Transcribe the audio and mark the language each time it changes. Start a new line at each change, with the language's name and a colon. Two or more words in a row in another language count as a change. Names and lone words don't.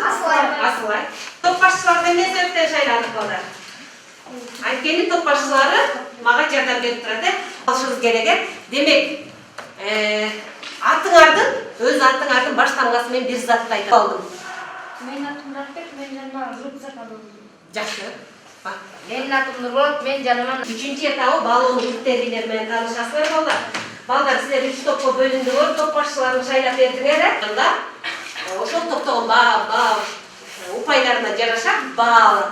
Kyrgyz: Асылай. Топ башчыларды эмне себептен шайладык балдар? Анткени топ башчылары мага жардам берип турат. Алышыбыз керек. Демек, өз атыңардын баш тамгасы менен бир затты айтып алдым. Менин атым Рахмет, мен жаныма рюкзак алдым. Жакшы. Менин атым Нурболот, мен жаныма 3-чү этабы балоонун критерийлери менен таанышасыздар балдар. Балдар, силер 3 топко бөлүндүңөр, топ башчыларын шайлап бердиңер. Анда ошол топтогу упайларына жараша баа алат.